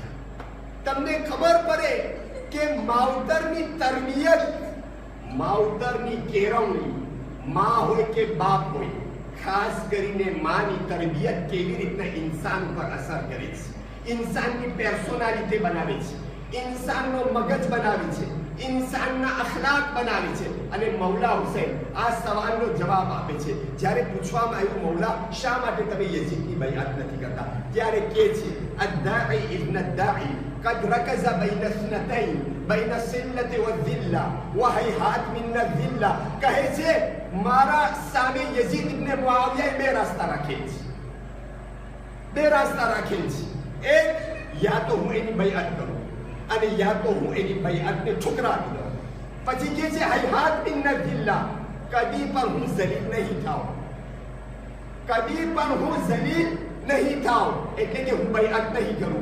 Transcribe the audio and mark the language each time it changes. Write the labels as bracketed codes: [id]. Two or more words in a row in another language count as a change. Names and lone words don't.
[gu] તમને ખબર પડે કે માવતરની તરબિયત, માવતરની કેળવણી, માં હોય કે બાપ હોય, ખાસ કરીને માની તરબિયત કેવી રીતના ઇન્સાન પર અસર કરે છે, ઇન્સાનની પર્સનાલિટી બનાવે છે, ઇન્સાનનો મગજ બનાવે છે, ઇન્સાનના અખલાક બનાવે છે. અને મૌલા હુસૈન આ સવાલનો જવાબ આપે છે. જ્યારે પૂછવામાં આવ્યું, મૌલા શા માટે તમે યઝીદની બૈઅત નથી કરતા, ત્યારે કહે છે [ar] الدعي ابن الدعي قد ركز بين اثنتين بين السلة والذلة وهيهات من الذلة. [gu] કહે છે મારા સામે યઝીદ ઇબ્ન મુઆવિયા બે રસ્તા રાખે છે. એક, યા તો હું એની બૈઅત કરું અને યા તો હું એની બૈઅતને ઠુકરાવી દઉં. પછી કહે છે [ar] هيهات من الذلة, [gu] કદી પણ હું ઝલીલ નહીં થાઉં, કદી પણ હું ઝલીલ નહીં થાઉં, એટલે કે હું બૈઅત નહીં કરું.